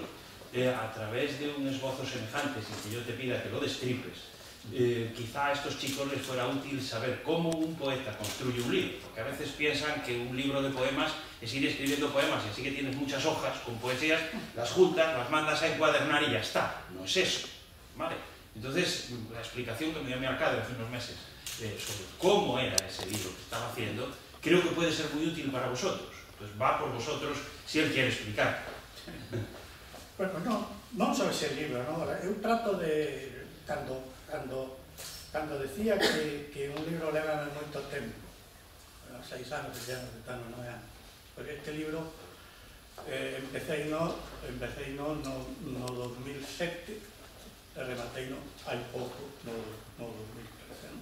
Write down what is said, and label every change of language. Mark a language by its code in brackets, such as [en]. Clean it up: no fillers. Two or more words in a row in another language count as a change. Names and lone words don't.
[es] A través de un esbozo semejante, sin que yo te pida que lo destripes, quizá a estos chicos les fuera útil saber cómo un poeta construye un libro, porque a veces piensan que un libro de poemas es ir escribiendo poemas y así que tienes muchas hojas con poesías, las juntas, las mandas a encuadernar y ya está. No es eso, ¿vale? Entonces, la explicación que me dio mi Arcadio hace unos meses sobre cómo era ese libro que estaba haciendo, creo que puede ser muy útil para vosotros. Entonces, va por vosotros si él quiere explicar. [gl] Bueno, non só ese libro, non? Eu trato de, cando decía que un libro leva moito tempo 6 anos, 7 anos, 8 anos, 9 anos. Porque este libro empecé no 2007 e rematei hai pouco no 2013.